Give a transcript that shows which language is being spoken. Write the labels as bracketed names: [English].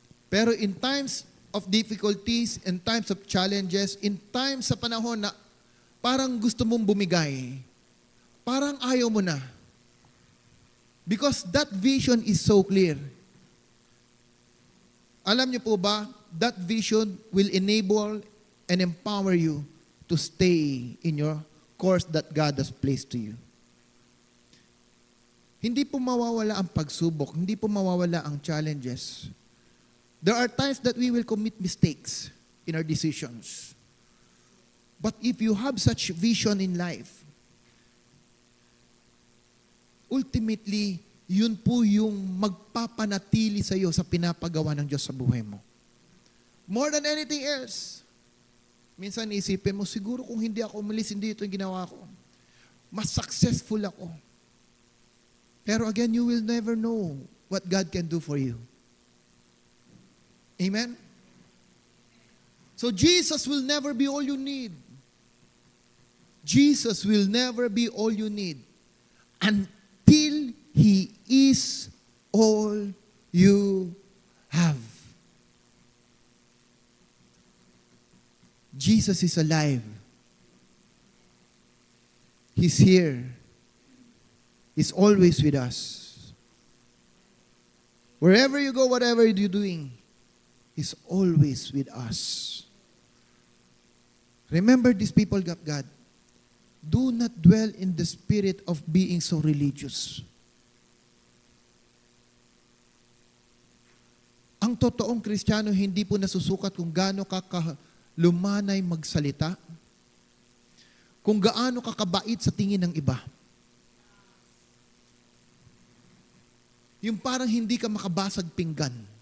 [Filipino] Pero [English] in times of difficulties, in times [Filipino] of challenges, in times sa panahon na parang gusto mong bumigay, parang ayaw mo na. [English] Because that vision is so clear. [Filipino] Alam niyo po ba, [English] that vision will enable and empower you to stay in your course that God has placed to you. [Filipino] Hindi po mawawala ang pagsubok, hindi po mawawala ang challenges. [English] There are times that we will commit mistakes in our decisions. But if you have such vision in life, ultimately, [Filipino] yun po yung magpapanatili sa iyo sa pinapagawa ng Diyos sa buhay mo. [English] More than anything else. [Filipino] Minsan isipin mo, siguro kung hindi ako umalis, hindi ito yung ginawa ko. Mas successful ako. Pero [English] again, you will never know what God can do for you. Amen? So Jesus will never be all you need. Jesus will never be all you need until He is all you have. Jesus is alive. He's here. He's always with us. Wherever you go, whatever you're doing, He's always with us. Remember this, people of God. Do not dwell in the spirit of being so religious. [Filipino] Ang totoong Kristiyano hindi po nasusukat kung gaano ka lumanay magsalita, kung gaano ka kabait sa tingin ng iba. Yung parang hindi ka makabasag pinggan.